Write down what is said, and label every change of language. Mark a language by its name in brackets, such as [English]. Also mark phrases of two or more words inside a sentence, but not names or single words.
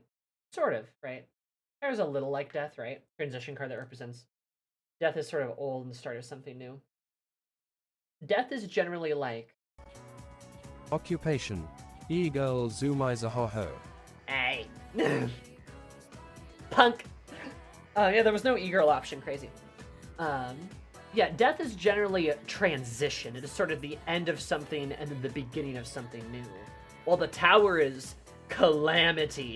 [English] Sort of, right? There's a little like death, right? Transition card that represents death is sort of old and the start of something new. Death is generally like Occupation. E-girl zoomizer ho-ho. Hey. Punk. Yeah, there was no e-girl option. Crazy. Yeah, death is generally a transition. It is sort of the end of something and then the beginning of something new. While the tower is calamity.